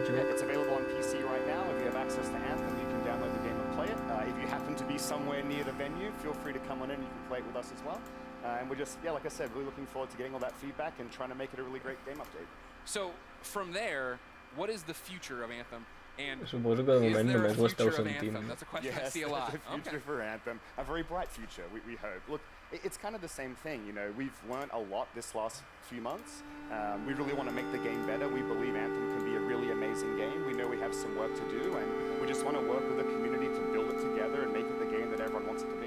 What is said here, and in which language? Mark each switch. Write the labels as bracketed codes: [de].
[en] It's available on PC right now. If you have access to Anthem, you can download the game and play it. If you happen to be somewhere near the venue, feel free to come on in and you can play it with us as well. And we're just, like I said, really looking forward to getting all that feedback and trying to make it a really great game update. So, from there, what is the future of Anthem? And [ca] Suposo que de moment només ho esteu sentint. [en] That's a question I see a lot. Yes, the future for Anthem. A very bright future, we hope. Look, it's kind of the same thing, you know, we've learned a lot this last few months. We really want to make the game better. We believe Anthem can be a really amazing game. We know we have some work to do, and we just want to work with the community to build it together and make it the game that everyone wants it to be.